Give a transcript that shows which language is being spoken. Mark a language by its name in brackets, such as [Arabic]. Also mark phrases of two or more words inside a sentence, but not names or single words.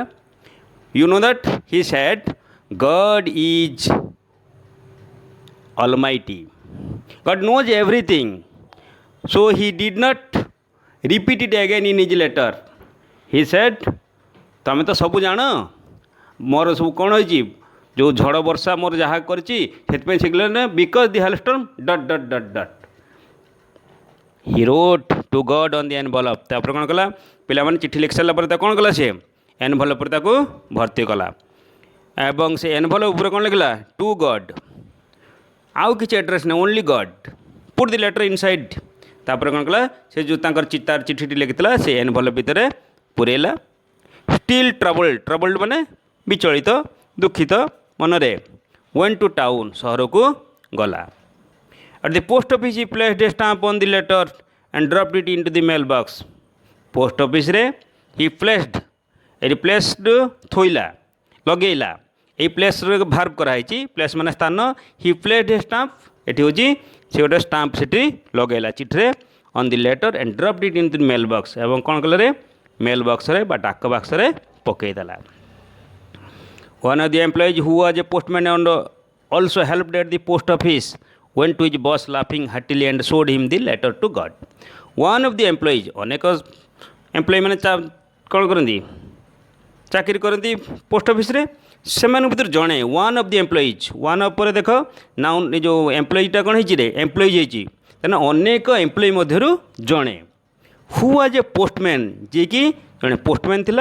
[English] You know that he said God is almighty, God knows everything, so he did not repeat it again in his letter. he said [Odia] ତମେ ତ ସବୁ ଜାଣ, ମୋର ସବୁ କ'ଣ ହେଇଛି, ଯେଉଁ ଝଡ଼ ବର୍ଷା ମୋର ଯାହା କରିଛି ସେଥିପାଇଁ ସେ କହିଲେ [English] because the hailstorm dot dot dot dot. He wrote to God on the envelope. [Odia] ତାପରେ କ'ଣ କଲା? ପିଲାମାନେ ଚିଠି ଲେଖି ସାରିଲା ପରେ ତାକୁ କ'ଣ କଲା? ସେ ଏନଭଲପରେ ତାକୁ ଭର୍ତ୍ତି କଲା ଏବଂ ସେ ଏନଭଲପ ଉପରେ କ'ଣ ଲେଖିଲା? [English] to God. [Odia] ଆଉ କିଛି ଆଡ୍ରେସ୍ ନାହିଁ, [English] only God. Put the letter inside. [Odia] ତାପରେ କ'ଣ କଲା? ସେ ଯେଉଁ ତାଙ୍କର ତାର ଚିଠିଟି ଲେଖିଥିଲା ସେ ଏନଭଲପ ଭିତରେ ପୁରେଇଲା। [English] still troubled [Odia] ମାନେ ବିଚଳିତ, ଦୁଃଖିତ ମନରେ। [English] went to town, [Odia] ସହରକୁ ଗଲା। [English] At the post office he placed a stamp on the letter and dropped it into the mailbox. Post office रे he placed, [Odia] ଥୋଇଲା, ଲଗେଇଲା। ଏଇ ପ୍ଲେସ୍ରେ ଭାର୍ବ କରାହେଇଛି, ପ୍ଲେସ୍ ମାନେ ସ୍ଥାନ। [English] he placed a stamp, [Odia] ଏଠି ହେଉଛି ସେ ଗୋଟେ ଷ୍ଟାମ୍ପ ସେଠି ଲଗେଇଲା ଚିଠିରେ, [English] on the letter and dropped it into the mailbox, [Odia] ଏବଂ କ'ଣ କଲା ରେ? ମେଲ୍ ବକ୍ସରେ ବା ଡାକ ବାକ୍ସରେ ପକାଇଦେଲା। [English] One of the employees who was a postman and also helped at the post office went to his boss laughing heartily and showed him the letter to God. One of the employees, [Odia] ଅନେକ ଏମ୍ପ୍ଲୟି ମାନେ କ'ଣ କରନ୍ତି? ଚାକିରି କରନ୍ତି ପୋଷ୍ଟ ଅଫିସରେ। ସେମାନଙ୍କ ଭିତରୁ ଜଣେ, [English] one of the employees, one of [Odia] ପରେ ଦେଖ ନାଉନ୍, ଏ ଯେଉଁ ଏମ୍ପ୍ଲୟିଟା କ'ଣ ହେଇଛି ରେ? ଏମ୍ପ୍ଲୟିଜ୍ ହେଇଛି। ତେଣୁ ଅନେକ ଏମ୍ପ୍ଲୟି ମଧ୍ୟରୁ ଜଣେ, [English] who was a postman, [Odia] ଯିଏକି ଜଣେ ପୋଷ୍ଟମ୍ୟାନ୍ ଥିଲା।